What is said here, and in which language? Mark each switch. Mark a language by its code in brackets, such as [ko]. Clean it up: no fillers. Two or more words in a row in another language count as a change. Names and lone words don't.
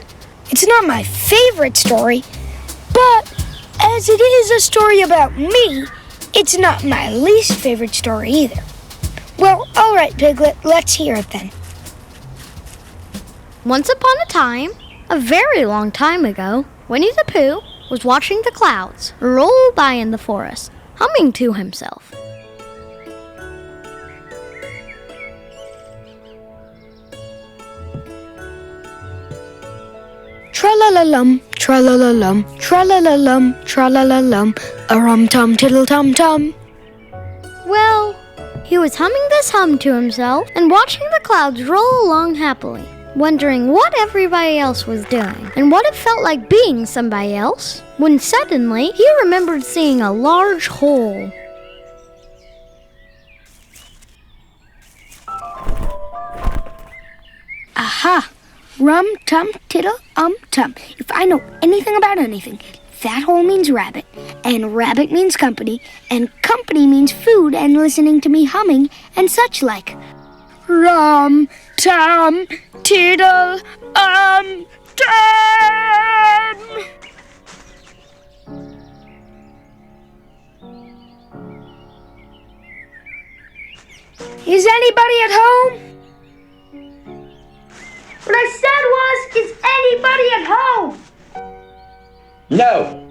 [en] It's not my favorite story, but as it is a story about me, it's not my least favorite story either. Well, all right, Piglet, let's hear it then. Once upon a time, a very long time ago, Winnie the Pooh was watching the clouds roll by in the forest, humming to himself. Tra-la-la-lum, tra-la-la-lum, tra-la-la-lum, tra-la-la-lum, a-rum-tum, tiddle-tum-tum. Well, he was humming this hum to himself and watching the clouds roll along happily, wondering what everybody else was doing and what it felt like being somebody else, when suddenly he remembered seeing a large hole. Aha! Rum-tum-tiddle-tum. If I know anything about anything, that hole means rabbit, and rabbit means company, and company means food and listening to me humming and such like. Rum-tum-tiddle-tum. Is anybody at home? What I said was, is anybody at home? No!